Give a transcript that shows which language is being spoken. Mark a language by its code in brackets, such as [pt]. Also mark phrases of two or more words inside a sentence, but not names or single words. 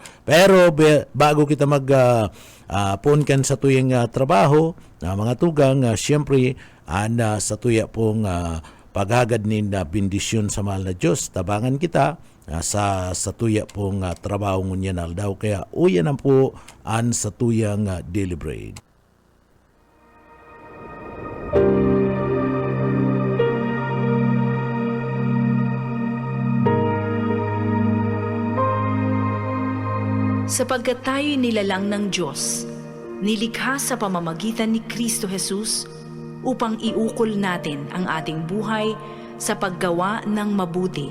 [bik] Pero bago kita punkan sa tuyang trabaho, mga tugang, siyempre sa tuya pong paghagad ni bendisyon sa mahal na Diyos, tabangan kita sa tuya pong trabaho ngunyan aldaw. Kaya uyan ang po sa tuyang [en] daily bread. [tl] Sapagkat tayo'y nilalang ng Diyos, nilikha sa pamamagitan ni Kristo Jesus upang iukol natin ang ating buhay sa paggawa ng mabuti.